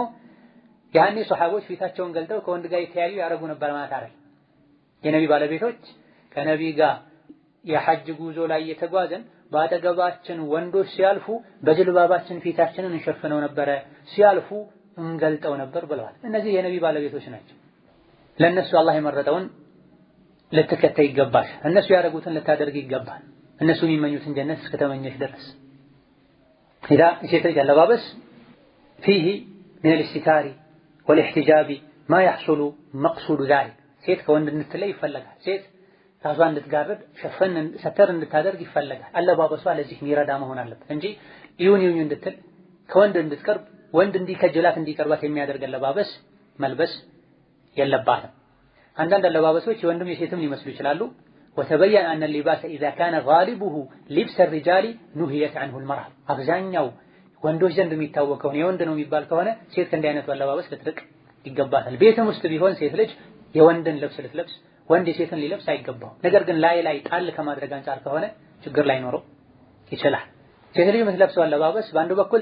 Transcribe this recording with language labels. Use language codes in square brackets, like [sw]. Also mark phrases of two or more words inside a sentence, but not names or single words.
[am] ያኔ ሱሐቦች ፊታቸውን ገልጠው ከወንድ ጋር የተያዩ ያረጉ ነበር ማለት አይደል። የነቢ ባለቤቶች ከነቢ ጋር የሐጅ ጉዞ ላይ የተጓዘን በአጠገባችን ወንዶች ሲያልፉ በጅልባባችን ፊታችንን እንሸፍነው ነበረ፣ ሲያልፉ እንገልጠው ነበር ብለዋል። እነዚህ የነቢ ባለቤቶች ናቸው። ለነሱ አላህ የመረጠውን ልትከተይ ይገባል። እነሱ ያደረጉትን ልታደርግ ይገባል። እነሱ የሚመኙትን ጀነት እስከተመኘሽ ድረስ ኢዳ ሴት ልጅ አለባበስ [ar] فيه من الاستتار والاحتجاب ما يحصل مقصود ذلك [am] ሴት ከወንድ እንድትለይ ይፈልጋል። ሴት ራሷን እንድትጋርድ ሸፈን ሰተር እንድታደርግ ይፈልጋል። አለባበሷ ለዚህ የሚረዳ መሆን አለበት እንጂ ይሁን እንድትል ከወንድ እንድትቀርብ ወንድ እንዲከጀላት እንዲቀርባት የሚያደርግ አለባበስ መልበስ የለባትም። አንዳንድ አለባበሶች የወንድም የሴትም ሊመስሉ ይችላሉ። [ar] وتبين أن اللباس إذا كان غالبه لبس الرجال نهيت عنه المرأة [am] አብዛኛው ወንዶች ዘንድ የሚታወቀው የወንድ ነው የሚባል ከሆነ ሴት ከእንዲህ አይነቱ አለባበስ ልትርቅ ይገባታል። ቤትም ውስጥ ቢሆን ሴት ልጅ የወንድን ልብስ ልትለብስ ወንድ የሴትን ሊለብስ አይገባው። ነገር ግን ላይ ጣል ከማድረግ አንፃር ከሆነ ችግር ላይኖረው ይችላል። ሴት ልጅ የምትለብሰው አለባበስ በአንዱ በኩል